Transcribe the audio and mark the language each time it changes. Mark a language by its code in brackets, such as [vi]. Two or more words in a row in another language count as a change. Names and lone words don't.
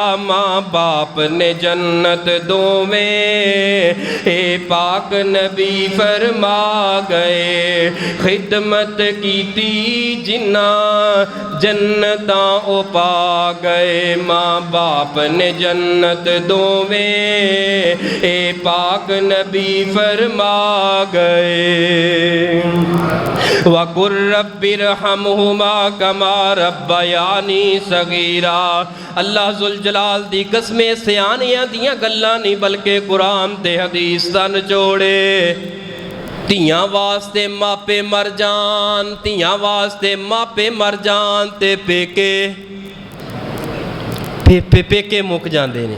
[pa] ماں باپ نے جنت دووے، اے پاک نبی فرما گئے، خدمت کیتی جنہاں، جنتاں او پا گئے. ماں باپ نے جنت دووے، اے پاک نبی فرما گئے. [ar] وَقُل رَّبِّ ارْحَمْهُمَا كَمَا رَبَّيَانِي صَغِيرًا. الله ذو الجلال [pa] دی قسمیں سیانیاں دیاں گلاں نہیں بلکہ قرآن تے حدیث دا نچوڑے. دھیاں واسطے ماپے مر جان، دھیاں واسطے ماپے مر جان تے پیکے پیکے مک جاتے نے.